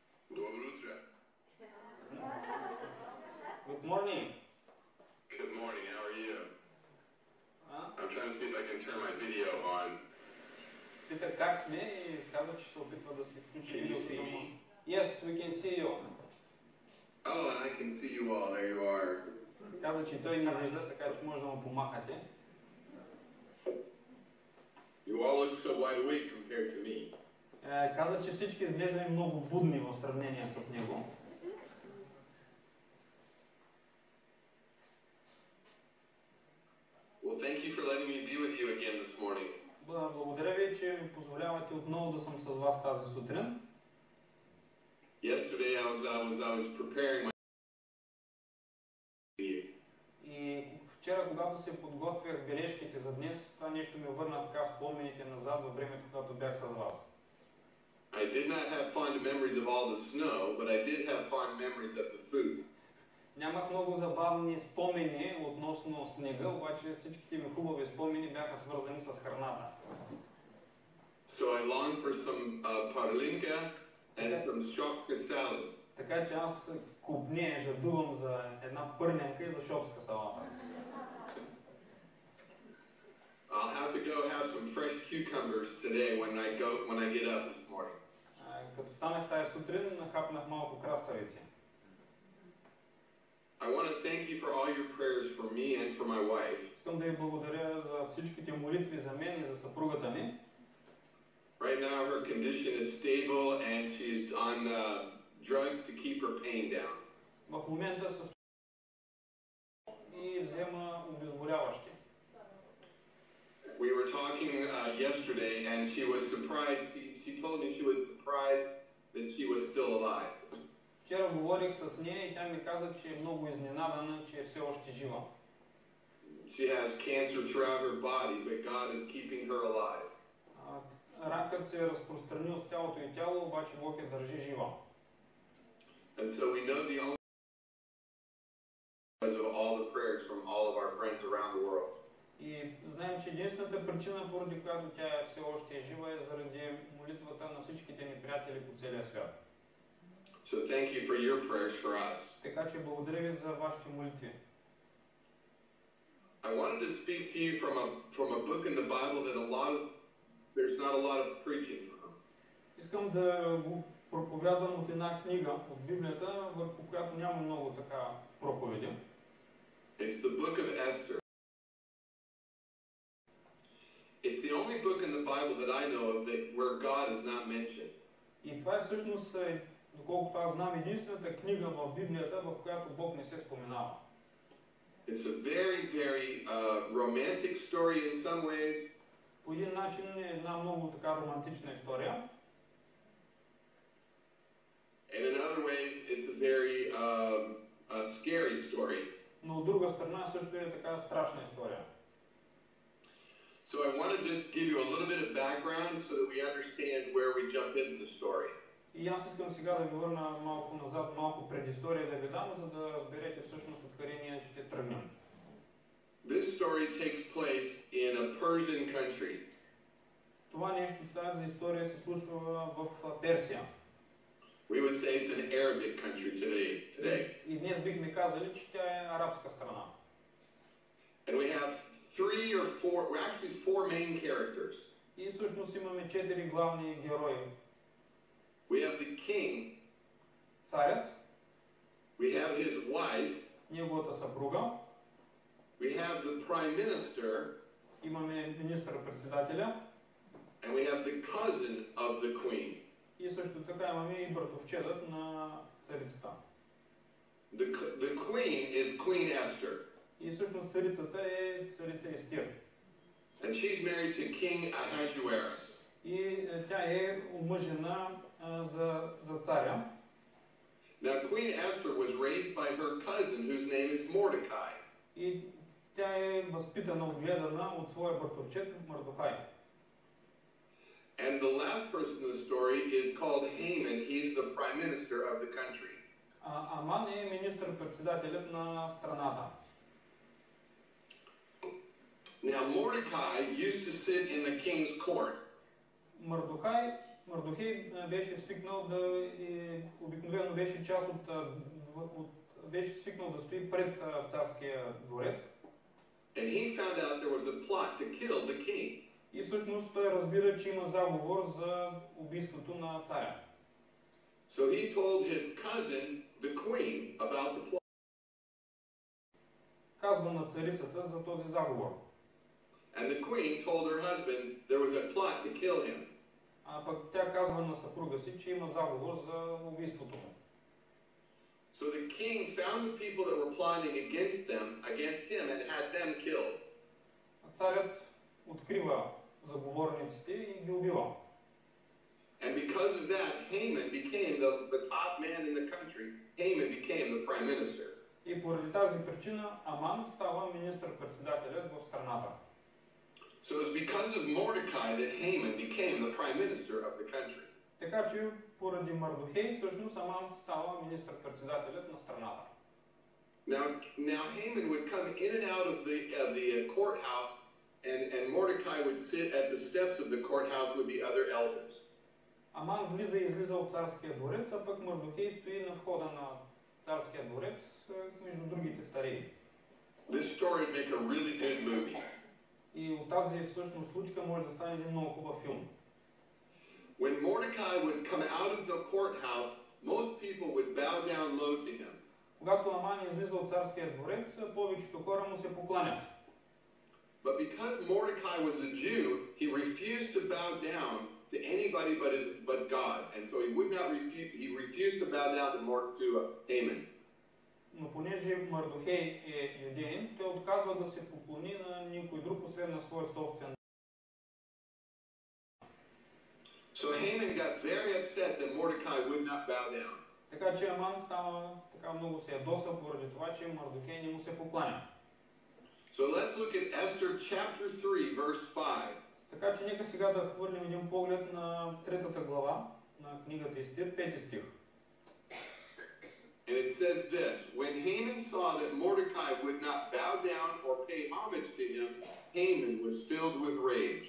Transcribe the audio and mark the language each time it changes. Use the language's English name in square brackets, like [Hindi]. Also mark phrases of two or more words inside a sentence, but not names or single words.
[Bulgarian] Добро утро. [English] Good morning. Good morning, how are you? [Bulgarian] А? [English] I'm trying to see if I can turn my video on. [Bulgarian] Пита как сме и каза, че се опитва да се включи [English] Can you [Bulgarian] видеото [English] see [Bulgarian] за [English] me? Yes, we can see you. Oh, and I can see you all. There you are. [Bulgarian] Каза, че и той ни вижда, така че може да му помахате. [English] You all look so wide awake compared to me. [Bulgarian] Каза, че всички изглеждаме много будни в сравнение с него. [English] Well, thank you for letting me be with you again this morning. [Bulgarian] Благодаря ви, че ми позволявате отново да съм с вас тази сутрин. [English] Yesterday I was preparing my [Bulgarian] И вчера, когато се подготвях бележките за днес, това нещо ми върна така в спомените назад във времето, когато бях с вас. [English] I did not have fond memories of all the snow, but I did have fond memories of the food. [Bulgarian] Нямах много забавни спомени относно снега, обаче всичките ми хубави спомени бяха свързани с храната. [English] So I longed for some parlinka and some shopka salad. [Bulgarian] Така че аз купне жадувам за една пърненка и за шопска салата. [English] I'll have to go have some fresh cucumbers today when I get up this morning. [Bulgarian] Като станах тая сутрин, хапнах малко краставици. [English] I want to thank you for all your prayers for me and for my wife. [Bulgarian] Искам да ви благодаря за всичките молитви за мен и за съпругата ми. [English] Right now her condition is stable and she's on drugs to keep her pain down. [Bulgarian] В момента се и взема обезболяващи. [English] We were talking yesterday and she was surprised. She told me she was surprised that she was still alive. [Bulgarian] Вчера говорих с нея и тя ми каза, че е много изненадана, че е все още жива. [English] She has cancer throughout her body, but God is keeping her alive. [Bulgarian] Ракът се е разпространил в цялото й тяло, обаче Бог я държи жива. [English] And so we know the only because of all the prayers from all of our friends around the world. [Bulgarian] И знаем, че единствената причина, поради която тя все още е жива, е заради молитвата на всичките ни приятели по целия свят. [English] So thank you for your prayers for us. [Bulgarian] Така че благодаря ви за вашите молитви. [English] I wanted to speak to you from a book in the Bible that there's not a lot of preaching from. [Bulgarian] Искам да го проповядвам от една книга от Библията, върху която няма много така проповеди. [English] It's the book of Esther. It's the only book in the Bible that I know of where God is not mentioned. [Bulgarian] И това е всъщност, доколкото аз знам, единствената книга в Библията, в която Бог не се споменава. [English] It's a very, very romantic story in some ways. [Bulgarian] По един начин е една много така романтична история. [English] And in other ways, it's a very scary story. [Bulgarian] Но от друга страна също е така страшна история. [English] So I want to just give you a little bit of background so that we understand where we jump into the story. [Bulgarian] И аз искам сега да ви върна малко назад, малко предистория да ви дам, за да разберете всъщност откъде ние ще тръгнем. [English] This story takes place in a Persian country. [Bulgarian] Това нещо, тази история се случва в Персия. [English] We would say it's an Arabic country today. [Bulgarian] И днес бихме казали, че тя е арабска страна. [English] And we have four main characters. [Bulgarian] И всъщност имаме 4 главни герои. [English] We have the king. [Bulgarian] Царят. [English] We have his wife. [Bulgarian] Неговата съпруга. [English] We have the prime minister. [Bulgarian] Имаме министър-председателя. [English] And we have the cousin of the queen. [Bulgarian] И също така имаме и братовчедът на царицата. [English] The queen is Queen Esther. [Bulgarian] И всъщност царицата е царица Естир. [English] And she's married to King Ahasuerus. [Bulgarian] И тя е омъжена за царя. [English] Now Queen Esther was raised by her cousin whose name is Mordecai. [Bulgarian] И тя е възпитана, отгледана от своя братовчет Мордохай. [English] And the last person in the story is called Haman. He's the prime minister of the country. [Bulgarian] Аман е министър-председателят на страната. [English] Now Mordecai used to sit in the king's court. [Bulgarian] Мордохай Мардохей беше свикнал обикновено беше част беше свикнал да стои пред царския дворец. [English] And he found out there was a plot to kill the king. [Bulgarian] И всъщност той разбира, че има заговор за убийството на царя. [English] So he told his cousin, the queen, about the plot. [Bulgarian] Казва на царицата за този заговор. [English] And the queen told her husband there was a plot to kill him. [Bulgarian] А пък тя казва на съпруга си, че има заговор за убийството му. [English] So the king found the people that were plotting against him and had them killed. [Bulgarian] Царят открива заговорниците и ги убива. [English] And because of that, Haman became the top man in the country. Haman became the prime minister. [Bulgarian] И поради тази причина Аман става министър-председателят в страната. [English] So it's because of Mordecai that Haman became the prime minister of the country. [Bulgarian] Така че поради Мардохей всъщност Аман става министър-председателят на страната. [English] Now Haman would come in and out of the courthouse, and Mordecai would sit at the steps of the courthouse with the other elders. [Bulgarian] Аман влиза и излиза от царския дворец, а пък Мардохей стои на входа на царския дворец между другите старии. [English] This story would make a really good movie. [Bulgarian] И от тази всъщност случка може да стане един много хубав филм. [English] When Mordecai would come out of the courthouse, most people would bow down low to him. [Bulgarian] Когато Аман излиза от царския дворец, повечето хора му се покланят. [English] But because Mordecai was a Jew, he refused to bow down to anybody but God, and so he refused to bow down to Haman. [Bulgarian] Но понеже Мардохей е юдеин, той отказва да се поклони на никой друг, освен на своя собствен. [English] So Haman got very upset that Mordecai would not bow down. [Bulgarian] Така че Аман става така много се ядоса поради това, че Мардохей не му се покланя. [English] So let's look at Esther chapter 3 verse 5. [Bulgarian] Така че нека сега да хвърлим един поглед на третата глава на книгата Естир, 5 стих. [English] And it says this, when Haman saw that Mordecai would not bow down or pay homage to him, Haman was filled with rage.